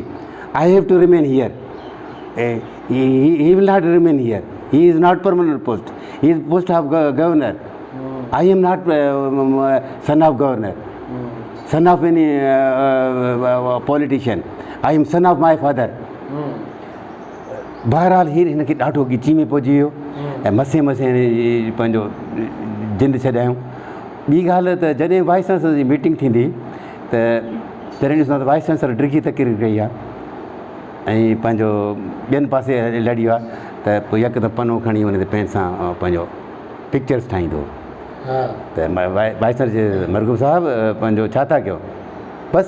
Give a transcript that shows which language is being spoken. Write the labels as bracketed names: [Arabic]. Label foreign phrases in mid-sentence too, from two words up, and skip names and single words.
[English] I have to remain here. He will not remain here. He is not permanent post. He is post of governor. I am not son of governor, son of any politician. I am son of my father. [Sindhi] बहरहाल हीअ हिनखे ॾाढो ॻिची में पहुची वियो ऐं मसे मसे पंहिंजो जिंद छॾायूं। ॿी ॻाल्हि त जॾहिं [English] vice chancellor [Sindhi] जी मीटिंग थींदी त तॾहिं ॾिसंदा त [English] vice chancellor [Sindhi] डिघी तकरीर कई आहे ऐं पंहिंजो ॿियनि पासे लड़ी वियो आहे त पोइ यकदमि पनो खणी हुन ते पेन सां पंहिंजो पिक्चर्स ठाहींदो त [English] vice chancellor [Sindhi] जे मरगूब साहिबु पंहिंजो छा था कयो बसि